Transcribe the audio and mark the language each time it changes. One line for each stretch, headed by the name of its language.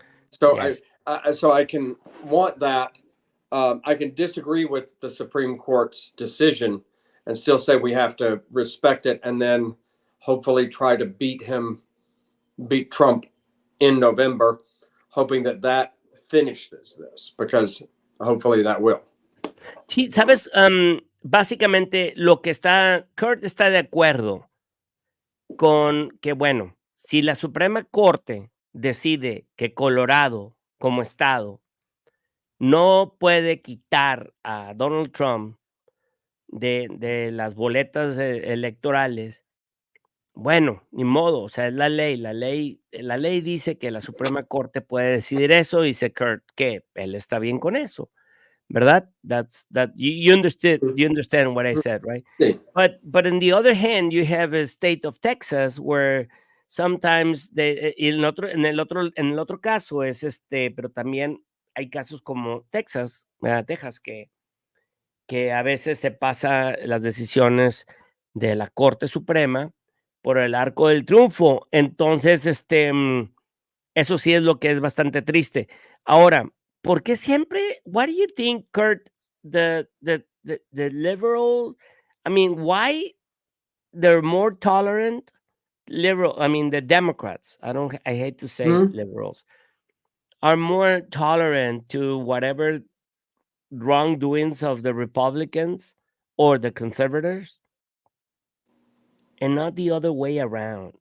English: So so I can want that. I can disagree with the Supreme Court's decision and still say we have to respect it, and then hopefully try to beat Trump in November, hoping that finishes this, because hopefully that will.
Spanish: Sí, sabes, básicamente lo que Curt está de acuerdo con que, bueno, si la Suprema Corte decide que Colorado como estado no puede quitar a Donald Trump de las boletas electorales, bueno, ni modo, o sea, es la ley. La ley dice que la Suprema Corte puede decidir eso, y dice Curt que él está bien con eso, ¿verdad?
English: You understand what I said, right?
Spanish: Sí.
English: But on the other hand, you have a state of Texas where sometimes
Spanish: en el otro caso es pero también hay casos como Texas, Texas, que a veces se pasa las decisiones de la Corte Suprema por el arco del triunfo. Entonces, eso sí es lo que es bastante triste. Ahora, ¿por qué siempre?
English: What do you think, Curt, the liberal, I mean, why they're more tolerant liberal, I mean, the Democrats, I hate to say liberals, are more tolerant to whatever wrongdoings of the Republicans or the conservatives, and not the other way around?